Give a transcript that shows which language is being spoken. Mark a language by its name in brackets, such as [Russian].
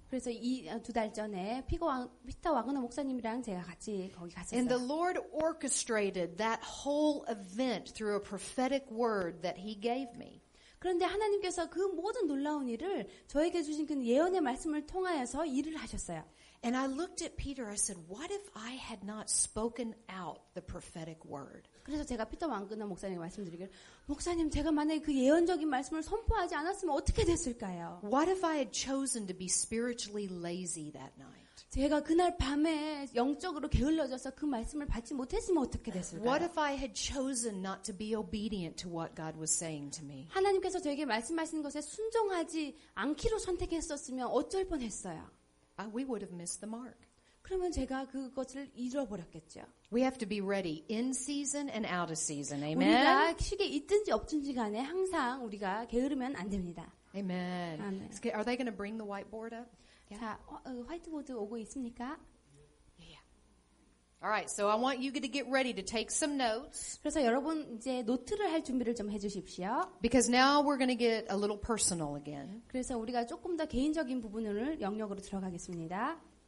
[Korean] 그래서 이 2달 전에 피터 와그너 목사님이랑 제가 같이 거기 갔었어요. [English] And the Lord orchestrated that whole event through a prophetic word that He gave me. [Korean] 그런데 하나님께서 그 모든 놀라운 일을 저에게 주신 그 예언의 말씀을 통하여서 일을 하셨어요. [English] And I looked at Peter, I said, what if I had not spoken out the prophetic word? [Korean] 그래서 제가 피터 왕그너 목사님에게 말씀드리기를 목사님 제가 만약에 그 예언적인 말씀을 선포하지 않았으면 어떻게 됐을까요? [English] What if I had chosen to be spiritually lazy that night? [Korean] 제가 그날 밤에 영적으로 게을러져서 그 말씀을 받지 못했으면 어떻게 됐을까요? [English] What if I had chosen not to be obedient to what God was saying to me? [Korean] 하나님께서 저에게 말씀하시는 것에 순종하지 않기로 선택했었으면 어쩔 뻔했어요. [English] We would have missed the mark. [Korean] 그러면 제가 그것을 잃어버렸겠죠. [English] We have to be ready in season and out of season. Amen. [Korean] 우리가 시기에 있든지 없든지 간에 항상 우리가 게으르면 안 됩니다. [English] Amen. Amen. Are they going to bring the whiteboard up? [Korean] 자, 화이트보드 오고 있습니까? [English] Yeah. All right, so I want you to get ready to take some notes [Korean] 그래서 여러분 이제 노트를 할 준비를 좀 해주십시오. [English] because now we're going to get a little personal again. [Korean] 그래서 우리가 조금 더 개인적인 부분을 영역으로 들어가겠습니다.